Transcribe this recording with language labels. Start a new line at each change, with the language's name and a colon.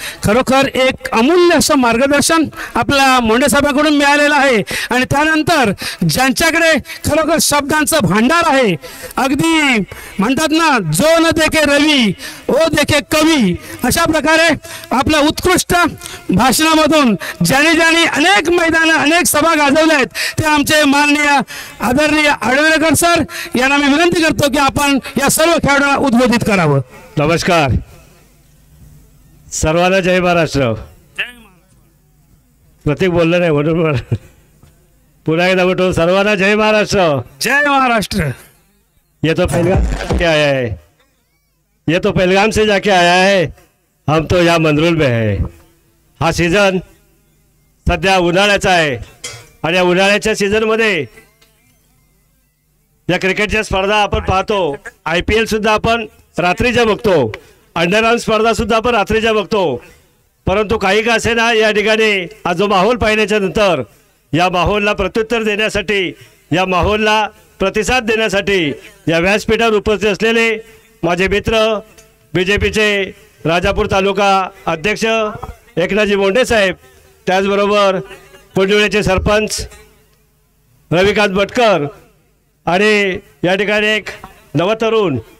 Marathi: खरोखर एक अमूल्य असं मार्गदर्शन आपल्या मोंडे साहेबांकडून मिळालेलं आहे आणि त्यानंतर ज्यांच्याकडे खरोखर शब्दांचं भांडार आहे, अगदी म्हणतात ना,
Hindi: जो न देखे रवी ओ देखे कवी,
Marathi: अशा प्रकारे आपल्या उत्कृष्ट भाषणामधून ज्यांनी अनेक मैदानं अनेक सभा गाजवल्या आहेत ते आमचे माननीय आदरणीय आडवरेकर सर यांना मी विनंती करतो की आपण या सर्व खेळाडूंना उद्बोधित करावं. नमस्कार सर्वांना. जय महाराष्ट्र. प्रत्येक बोललं नाही म्हणून पुन्हा एकदा म्हणतो सर्वांना जय महाराष्ट्र. जय महाराष्ट्र.
Hindi: ये तो पहलगाम से जाके आया है, ये तो पहलगाम से जाके आया है, हम तो यहाँ मंदरुल में है.
Marathi: हा सीझन सध्या उन्हाळ्याचा आहे आणि या उन्हाळ्याच्या सीझनमध्ये या क्रिकेटच्या स्पर्धा आपण पाहतो. IPL सुद्धा आपण रात्रीच्या बघतो, अंडरआर्म स्पर्धा सुद्धा आपण रात्रीच्या बघतो. परंतु काही का असे ना, या ठिकाणी हा जो माहोल पाहिल्याच्या नंतर या माहोलला प्रत्युत्तर देण्यासाठी, या माहोलला प्रतिसाद देण्यासाठी या व्यासपीठावर उपस्थित असलेले माझे मित्र BJPचे राजापूर तालुका अध्यक्ष एकनाथजी मोंडे साहेब, त्याचबरोबर कोंडिवळेचे सरपंच रविकांत भटकर आणि या ठिकाणी एक नवतरुण